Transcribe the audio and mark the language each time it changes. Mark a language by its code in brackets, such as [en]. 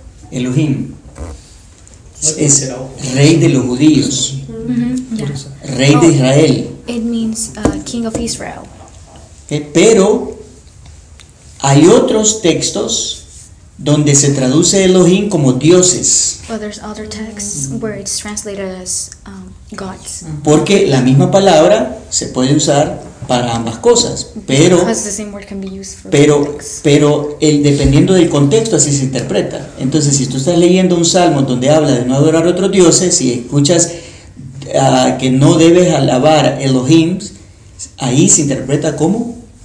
[es] Elohim es rey de los judíos, rey de Israel. [en] It means king of Israel. [es] Pero hay otros textos donde se traduce Elohim como dioses. [en] But there's other texts where it's translated as gods. [es] Porque la misma palabra se puede usar para ambas cosas, pero [en] the same word can be used for [es] pero el dependiendo del contexto así se interpreta. Entonces, si tú estás leyendo un salmo donde habla de no adorar a otros dioses y escuchas que no debes alabar Elohim, ahí se interpreta como